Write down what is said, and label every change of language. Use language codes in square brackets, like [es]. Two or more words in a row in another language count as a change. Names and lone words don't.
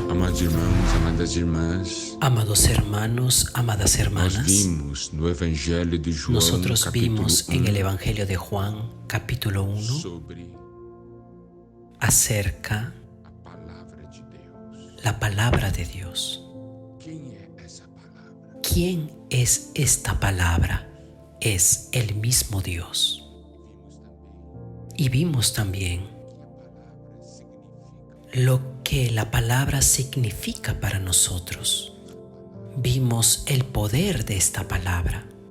[pt] Amados irmãos, amadas irmãs, [es] Amados hermanos, amadas [pt] nós [es] hermanas, [pt] vimos no Evangelho de João, [es] nosotros [pt] capítulo [es] vimos en [pt] 1, [es] el Evangelio de Juan, capítulo 1, [pt] sobre [es] acerca [pt] a palavra de Deus. [es] la palabra de Dios. [pt] Quem é essa palavra? [es] ¿Quién es esta palabra? Es el mismo Dios. Y vimos también lo que la palabra significa para nosotros. Vimos el poder de esta palabra.